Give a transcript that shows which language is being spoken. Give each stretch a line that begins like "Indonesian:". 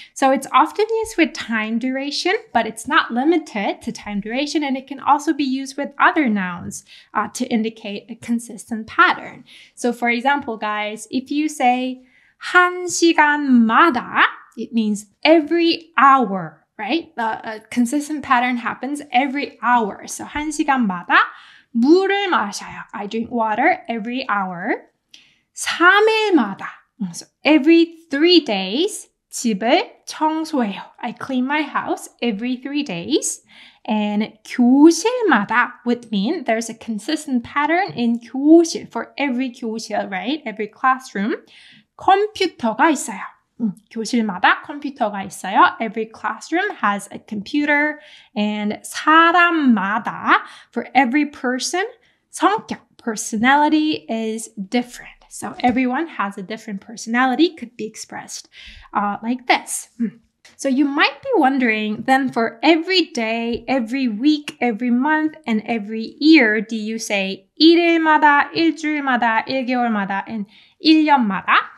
English: So it's often used with time duration, but it's not limited to time duration, and it can also be used with other nouns to indicate a consistent pattern. So for example, guys, if you say
Korean: 한 시간마다,
English: it means every hour, right? A consistent pattern happens every hour.
Korean: So 한 시간마다 물을 마셔요.
English: I drink water every hour.
Korean: 3일마다,
English: so every 3 days,
Korean: 집을 청소해요.
English: I clean my house every 3 days. And 교실마다 would mean there's a consistent pattern in 교실 for every 교실, right? Every classroom.
Korean: 컴퓨터가 있어요. 교실마다 컴퓨터가 있어요.
English: Every classroom has a computer. And
Korean: 사람마다,
English: for every person, 성격, personality is different. So everyone has a different personality, could be expressed like this. So you might be wondering, then for every day, every week, every month, and every year, do you say
Korean: 일일마다, 일주일마다, 일개월마다,
English: and 1년마다?